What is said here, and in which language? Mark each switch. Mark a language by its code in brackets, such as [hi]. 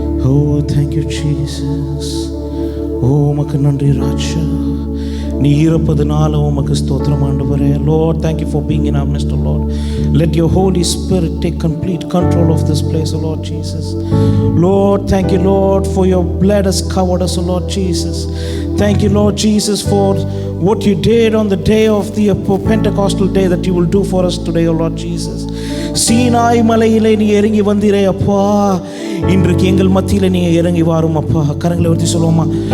[en] Oh thank you Jesus. [ta] Oh உமக்கு நன்றி ராஜா, நீ இருப்பதனால உமக்கு ஸ்தோத்திரம் ஆண்டவரே. [en] Lord, thank you for being in our midst, Lord. Let your Holy Spirit take complete control of this place, O Lord Jesus. Lord, thank you Lord for your blood has covered us, O Lord Jesus. Thank you Lord Jesus for what you did on the day of the Pentecostal day that you will do for us today, O Lord Jesus. [ta] Sinai மலையிலே நீ இறங்கி வந்தீரே அப்பா, இன்றைக்கு எங்கள் மத்தியிலே நீ இறங்கி வாரும் அப்பா. கரங்களை உயர்த்தி சொல்லுவோமா?